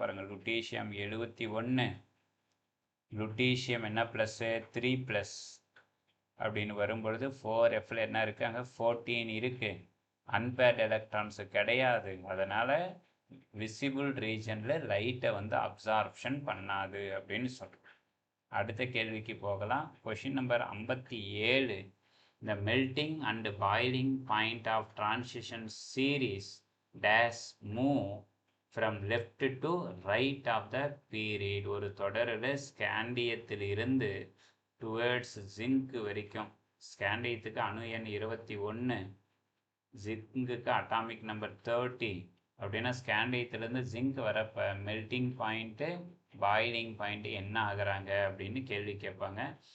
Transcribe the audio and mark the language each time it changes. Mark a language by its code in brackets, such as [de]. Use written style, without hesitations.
[ta] பாருங்கள், lutetium 71, lutetium என்ன plus 3+ அப்படின்னு வரும்பொழுது 4Fல என்ன இருக்குது? அங்கே 14 இருக்குது. அன்பேர்டு எலக்ட்ரான்ஸு கிடையாது. அதனால் விசிபிள் ரீஜனில் லைட்டை வந்து அப்சார்ப்ஷன் பண்ணாது அப்படின்னு சொல்கிறோம். அடுத்த கேள்விக்கு போகலாம். Question number 57. [en] The melting and boiling point of transition series dash move from left to right of the period. [ta] ஒரு தொடரில் ஸ்காண்டியத்தில் இருந்து டுவேர்ட்ஸ் ஜிங்க் வரைக்கும். ஸ்காண்டியத்துக்கு அணு எண் 21, ஜிங்குக்கு அட்டாமிக் நம்பர் 30 அப்படின்னா ஸ்காண்டியத்திலேருந்து ஜிங்க் வரப்போ மெல்டிங் பாயிண்ட்டு பாயிலிங் பாயிண்ட் என்ன ஆகுறாங்க அப்படின்னு கேள்வி கேட்பாங்க.